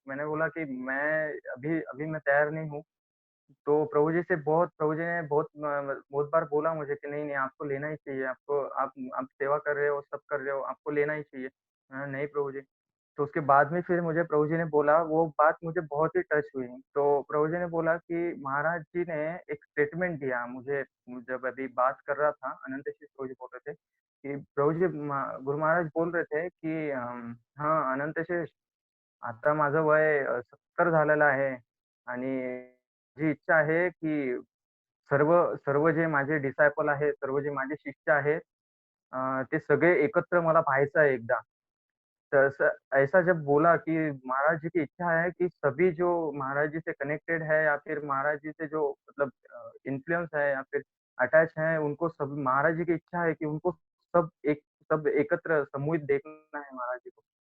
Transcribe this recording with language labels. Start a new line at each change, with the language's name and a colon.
Hindi: मैंने बोला कि मैं अभी अभी मैं तैयार नहीं हूँ। तो प्रभु जी ने बहुत बार बोला मुझे कि नहीं, नहीं आपको लेना ही चाहिए, आपको आप सेवा कर रहे हो, सब कर रहे हो, आपको लेना ही चाहिए। नहीं प्रभु जी। तो उसके बाद में फिर मुझे प्रभु जी ने बोला, वो बात मुझे बहुत ही टच हुई। तो प्रभु जी ने बोला कि महाराज जी ने एक स्टेटमेंट दिया मुझे जब अभी बात कर रहा था, अनंतशीष प्रभु जी बोल रहे थे कि प्रभु जी गुरु महाराज बोल रहे थे कि "हां, अनंतशीष
Marathi: आता माझं वय 70 झालेलं आहे आणि माझी इच्छा आहे की सर्व सर्व जे माझे डिसायपल आहेत, सर्व जे माझे शिष्य आहेत ते सगळे एकत्र मला पाहायचं आहे एकदा."
Hindi: तो ऐसा जब बोला कि महाराज जी की इच्छा है कि सभी जो महाराज जी से कनेक्टेड है या फिर महाराज जी से जो मतलब इन्फ्लुएंस है या फिर अटैच हैं, उनको सब महाराज जी की इच्छा है कि उनको सब एकत्र समूहित देखना है महाराज जी को।